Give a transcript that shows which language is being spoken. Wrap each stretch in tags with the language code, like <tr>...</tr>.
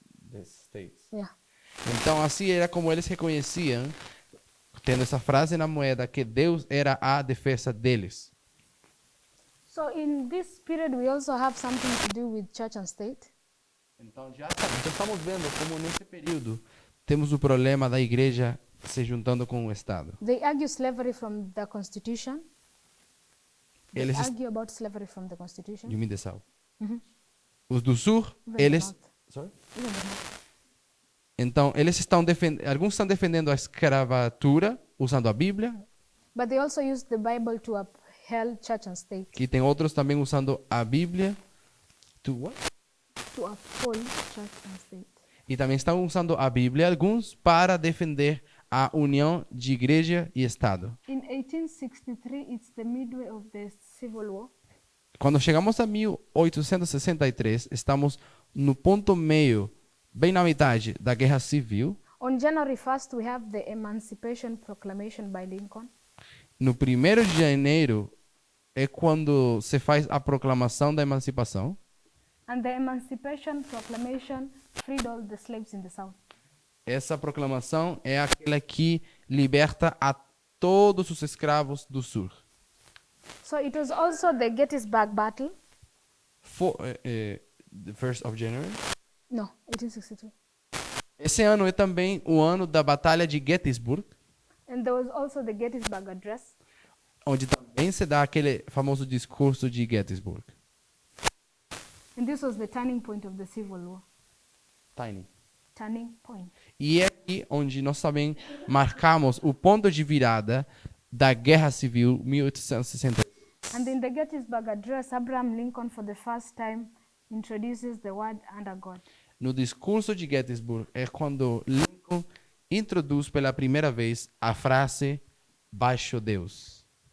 <en>The states. Yeah.</en> <pt>Então, assim era como eles reconheciam, tendo essa frase na moeda, que Deus era a defesa deles.</pt> <en>So in this period, we also have something to do with church and state.</en> <pt>Então, já estamos vendo como nesse período temos o problema da igreja se juntando com o Estado.</pt> <en>They argue slavery from the Constitution. They</en> <pt>Eles</pt> <en>argue about slavery from the Constitution. You mean the South.</en> <pt>Os do Sul,</pt> <en>Even the</en> <pt>eles...</pt> <en>North. Sorry? Even the North.</en> <pt>Então, eles estão alguns estão defendendo a escravatura usando a Bíblia,</pt> <en>But they also use the Bible to upheld church and state.</en> <pt>e tem outros também usando a Bíblia</pt> <en>to what? To uphold church and state.</en> <pt>E também estão usando a Bíblia alguns para defender a união de igreja e Estado.</pt> <en>In 1863, it's the midway of the Civil War.</en> <pt>Quando chegamos a 1863, estamos no ponto meio, bem na metade da Guerra Civil.</pt> <en>On January 1st, we have the Emancipation Proclamation by Lincoln.</en> <pt>No 1º de janeiro é quando se faz a proclamação da emancipação.</pt> <en>And the Emancipation Proclamation freed all the slaves in the South.</en> <pt>Essa proclamação é aquela que liberta a todos os escravos do Sul.</pt> <en>So it was also the Gettysburg Battle. The 1st of January. No, 1863.</en> <pt>Esse ano é também o ano da Batalha de Gettysburg,</pt> <en>And there was also the Gettysburg Address.</en> <pt>onde também se dá aquele famoso discurso de Gettysburg.</pt> <en>And this was the turning point of the Civil War. Tiny. Turning point.</en> <pt>E é aqui onde nós também marcamos o ponto de virada da Guerra Civil 1860.</pt> <en>And in the Gettysburg Address, Abraham Lincoln, for the first time, introduces the word "under God."</en> <pt>No discurso de Gettysburg é quando Lincoln introduz pela primeira vez a frase baixo Deus.</pt>